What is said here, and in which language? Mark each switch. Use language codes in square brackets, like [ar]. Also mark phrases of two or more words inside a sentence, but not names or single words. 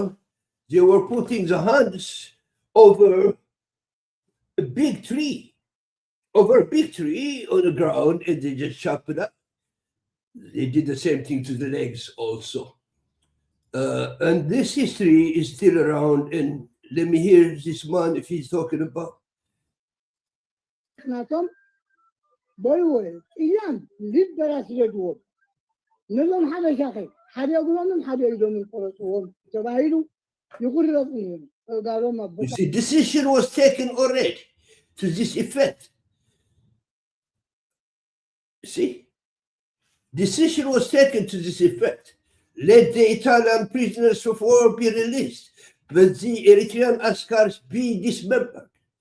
[en] They were putting the hands over a big tree on the ground, and they just chop it up. They did the same thing to the legs also. And this history is still around, and let me hear this man if he's talking about. [ti] ናቶም በይወይ እያም ሊበራስ ዘድዎም ነዞም ሓበሻኸ ሓደ እግሮምን ሓደ ኢዶምን ቆረፅዎም ተባሂሉ ይቁረፁ እዮም ጋሮም [en] You see, decision was taken already to this effect. See? Decision was taken to this effect. Let the Italian prisoners of war be released, but the Eritrean askars be dismembered.